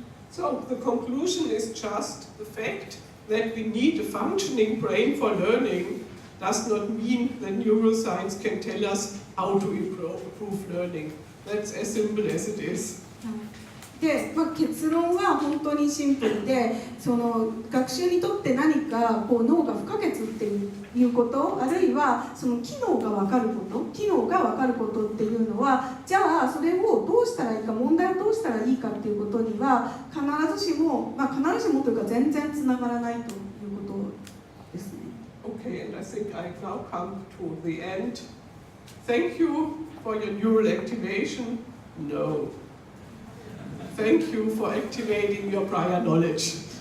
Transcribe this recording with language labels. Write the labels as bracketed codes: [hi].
[en] So the conclusion is just the fact that we need a functioning brain for learning does not mean that neuroscience can tell us how to improve learning. That's as simple as it is. [ja] で、結論は本当にシンプルで、その学習にとって何か脳が不可欠っていうこと、あるいはその機能が分かることっていうのは、じゃあそれをどうしたらいいか、問題をどうしたらいいかっていうことには必ずしもというか全然つながらないということですね。 [en] Okay, and I think I now come to the end. Thank you for your neural activation. No. Thank you for activating your prior knowledge.